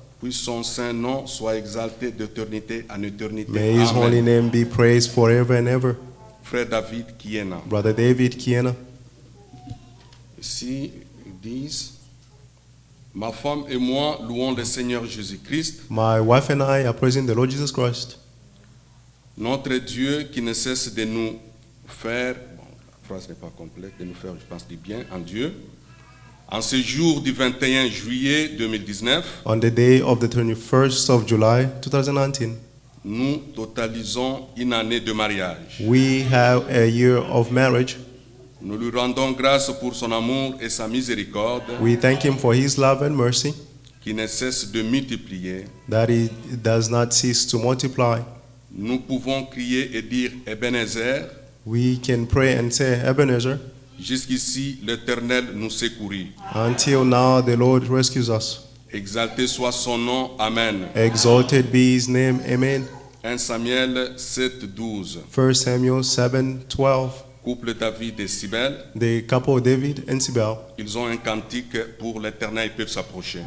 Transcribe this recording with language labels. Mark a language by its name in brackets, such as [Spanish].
[French] Puis son saint nom soit exalté d'éternité en éternité. [English] May His holy Amen. name be praised forever and ever. [French] Frère David Kiena. [English] Brother David Kiena. [French] Ici, ils disent, ma femme et moi louons le Seigneur Jésus-Christ, [English] My wife and I are praising the Lord Jesus Christ, [French] notre Dieu qui ne cesse de nous faire, bon, la phrase n'est pas complète, de nous faire, je pense, du bien en Dieu. En ce jour du 21 juillet 2019, [English] on the day of the 21st of July 2019. [French] nous totalisons une année de mariage. [English] We have a year of marriage. [French] Nous lui rendons grâce pour son amour et sa miséricorde [English] We thank Him for His love and mercy, [French] qui ne cesse de multiplier. [English] that He does not cease to multiply. [French] Nous pouvons crier et dire Ebenezer, [English] We can pray and say, Ebenezer, [French] jusqu'ici l'Éternel nous secourit. [English] until now the Lord rescues us. [French] Exalté soit son nom, Amen. [English] Exalted be His name, amen. [French] 1 Samuel 7:12. [English] 1 Samuel 7:12. [French] Couple David et Sibel, [English] The couple David and Sibel, [French] ils ont un cantique pour l'Éternel, ils peuvent s'approcher.